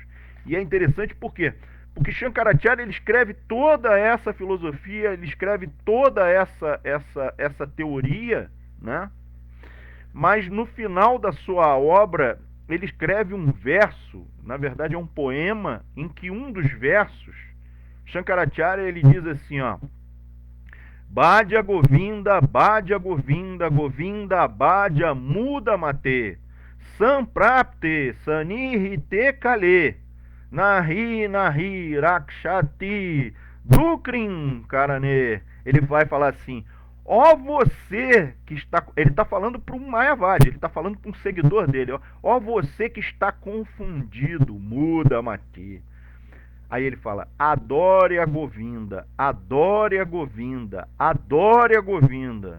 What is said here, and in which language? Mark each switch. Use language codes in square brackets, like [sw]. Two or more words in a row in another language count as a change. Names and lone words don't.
[pt] E é interessante por quê? Porque Shankaracharya ele escreve toda essa filosofia, ele escreve toda essa teoria, né? Mas no final da sua obra, ele escreve um verso, na verdade é um poema, em que um dos versos, Shankaracharya ele diz assim, ó: [sa] भज गोविन्द, भज गोविन्द, गोविन्द, भज मूढ मते, सम्प्राप्ते, सन्निहिते काले, नहि, नहि, रक्षति, डुकृन् करणे. [pt] Ele vai falar assim: ó você que está... Ele está falando para um Mayavadi, ele está falando para um seguidor dele. Ó você que está confundido, [sa] मूढ मते. [pt] Aí ele fala: adore a Govinda, adore a Govinda, adore a Govinda.